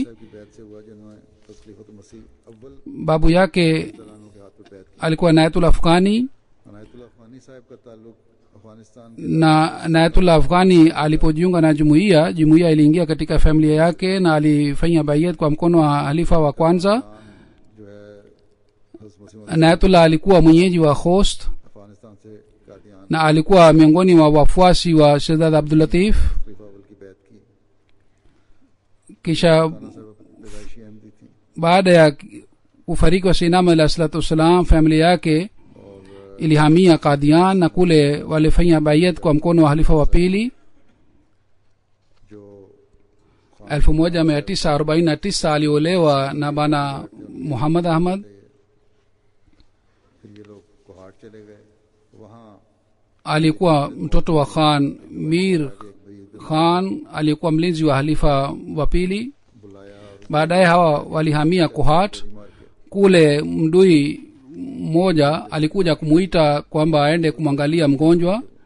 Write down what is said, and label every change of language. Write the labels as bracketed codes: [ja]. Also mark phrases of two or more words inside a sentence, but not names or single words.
[ur] صاحب کی بیعت سے ہوا جنہوں نے تسلیفت مسیح اول [sw] Babu yake [ur] تلانوں کے ہاتھ پہ بیعت کی [sw] alikuwa Nayatul Afghani, [ur] عنایت اللہ افغانی صاحب کا تعلق افغانستان کے [sw] na Nayatul Afghani alipojiunga na jumuiya iliingia katika familia yake, na alifanya bayat kwa mkono wa halifa wa kwanza. [ur] جو ہے حضرت مسیح [sw] Nayatullah alikuwa mwenyeji wa Khost, [ur] افغانستان سے قادیان [sw] na alikuwa miongoni mwa wafuasi wa Shehzad Abdul Latif. [ur] خلیفہ اول کی بیعت کی [sw] Kisha [ur] صاحب پیدائشی احمدی تھی [sw] baada ya kufariki wa Sayyidina [ar] عليه الصلاة والسلام, [sw] familia yake ilihamia Qadian, na kule walifanya bayat kwa mkono wa halifa wa pili. [ur] जो [sw] 1949 aliolewa na bana Muhammad Ahmad. [ur] پھر یہ لوگ کوہاٹ چلے گئے وہاں [sw] alikuwa mtoto wa Khan Mir Khan, alikuwa mlinzi wa halifa wa pili. Baadaye hawa walihamia Kohat. Kule mdui mmoja alikuja kumuita kwamba aende kumwangalia mgonjwa.